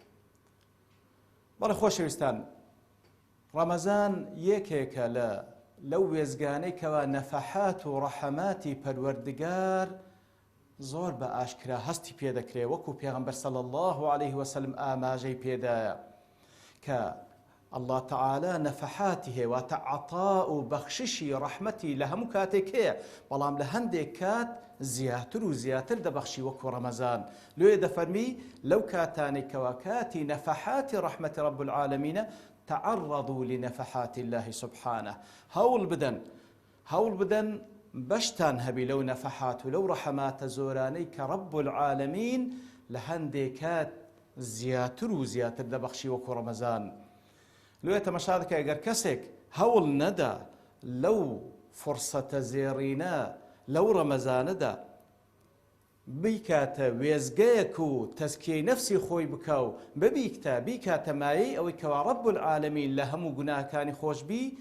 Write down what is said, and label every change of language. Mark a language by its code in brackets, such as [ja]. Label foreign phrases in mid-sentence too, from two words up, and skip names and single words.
[ckb] بەڵێ خۆشەویستان، ڕەمەزان یەکێکە لەو وێزگانەی کەوا نەفەحات و ڕەحەماتی پەروەردگار زۆر بە ئاشکرا هەستی پێدەکرێ، وەکو پێغەمبەر [ar] صلی الله عليه وسلم [ckb] ئاماژەی پێدایە کە ئەڵڵا تەعالا نەفەحاتی هەیە، واتە عەتاء و بەخششی ڕەحمەتی لە هەموو کاتێک هەیە، بەڵام لە هەندێک کات زیاتر و زیاتر دەبەخشی وەکو ڕەمەزان. لێ دەفەرمی لەو کاتانێک کەوا کاتی نەفەحاتی ڕەحمەتی ڕەب العالەمینە، [ar] تعرضوا لنفحات الله سبحانه. [ckb] هەوڵ بدەن بەشتان هەبی لەو نەفەحات و لەو ڕەحەماتە زۆرانەی کە ڕەب العالەمین لە هەندێک کات زیاتر و زیاتر دەبەخشی وەکو ڕەمەزان. لێ تەماشا دەکە ئەگەر کەسێک هەوڵ نەدا لەو فورسەتە زێڕینە لەو ڕەمەزانەدا بیکاتە وێزگەیەک و تەسکیەی نەفسی خۆی بکە و بیکاتە مایەی ئەوەی کەوا ڕەب العالەمین لە هەموو گوناهەکانی